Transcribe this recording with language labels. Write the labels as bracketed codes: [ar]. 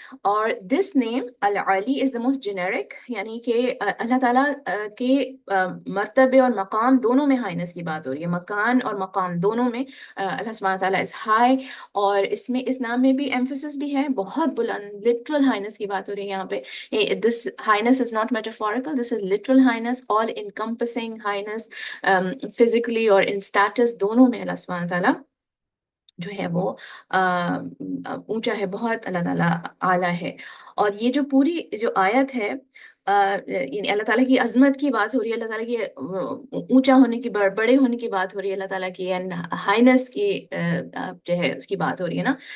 [ur] اور [en] this name [ur] العلی [en] is the most generic، [ur] یعنی کہ اللہ تعالیٰ کے مرتبے اور مقام دونوں میں ہائنس کی بات ہو رہی ہے، مکان اور مقام دونوں میں اللہ سبحانہ تعالیٰ [en] is high. [ur] اور اس میں اس نام میں بھی emphasis بھی ہے، بہت بلند literal highness کی بات ہو رہی ہے یہاں پہ. [en] This highness is not metaphorical, this is literal highness, all encompassing highness. [ur] physically اور [en] in status [ur] دونوں میں اللہ سبحانہ تعالیٰ جو ہے وہ اونچا ہے، بہت اللہ تعالیٰ اعلیٰ ہے. اور یہ جو پوری جو آیت ہے یعنی اللہ تعالیٰ کی عظمت کی بات ہو رہی ہے، اللہ تعالیٰ کی اونچا ہونے کی، بڑے ہونے کی بات ہو رہی ہے، اللہ تعالیٰ کی ہائنس کی جو ہے اس کی بات ہو رہی ہے نا.